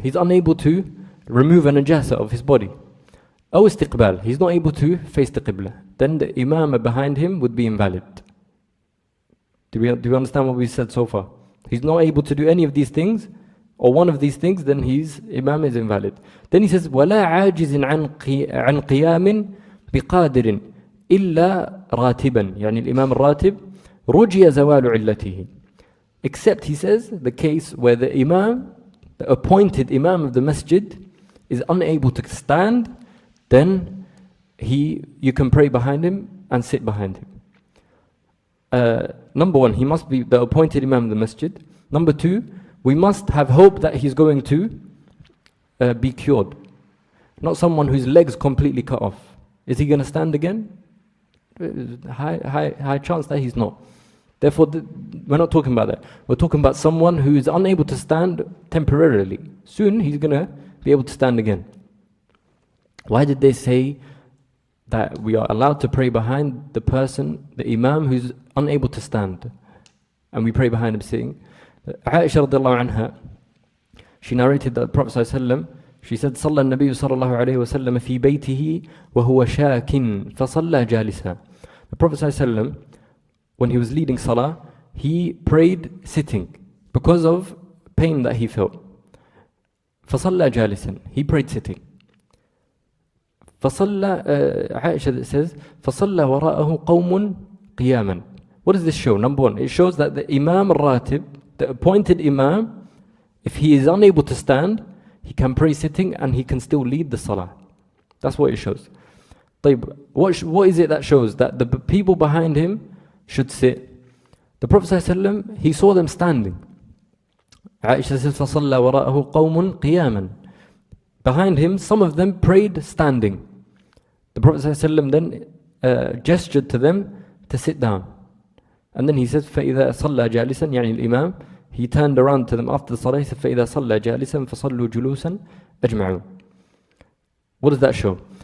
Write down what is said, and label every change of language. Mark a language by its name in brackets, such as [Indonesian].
[English] He's unable to remove a najasa of his body. Or istiqbal. He's not able to face the qibla. Then the imam behind him would be invalid. Do you understand what we said so far? He's not able to do any of these things, or one of these things, then his imam is invalid. Then he says, [Arabic] وَلَا عَاجِزٍ عَنْ قِيَامٍ بِقَادِرٍ إِلَّا رَاتِبًا. يعني الإمام الراتب رُجِيَ زَوَالُ عِلَّتِهِ. [English] Except, he says, the case where the imam, the appointed imam of the masjid, is unable to stand, then you can pray behind him and sit behind him. Number one, he must be the appointed imam of the masjid. Number two, we must have hope that he's going to be cured. Not someone whose legs completely cut off. Is he going to stand again? High chance that he's not. Therefore, we're not talking about that. We're talking about someone who is unable to stand temporarily. Soon he's going to be able to stand again. Why did they say that we are allowed to pray behind the person, the imam, who's unable to stand? And we pray behind him sitting. Aisha radiallahu anha, she narrated that the Prophet ﷺ, she said, [Arabic] صلى النبي صلى الله عليه وسلم في بيته وهو شاك فصلى جالسا. [English] The Prophet ﷺ, when he was leading salah, he prayed sitting because of pain that he felt. [Arabic] فصلى جالسا. [English] He prayed sitting. [Arabic] فصلى, [English] Aisha says, [Arabic] فصلى وراءه قوم قياما. [English] What does this show? Number one, it shows that the Imam al-Ratib, the appointed Imam, if he is unable to stand, he can pray sitting and he can still lead the salah. That's what it shows. What is it that shows? That the people behind him should sit. The Prophet ﷺ, he saw them standing. Aisha says, [Arabic] فَصَلَّى وَرَاءَهُ قَوْمٌ قِيَامًا. [English] Behind him, some of them prayed standing. The Prophet ﷺ then gestured to them to sit down. And then he says, [Arabic] فَإِذَا صَلَّى جَالِسًا, يعني الإمام, [English] he turned around to them after the salah, he said, [Arabic] فَإِذَا صَلَّى جَالِسًا فَصَلُّوا جُلُوسًا أَجْمَعُونَ. [English] What does that show?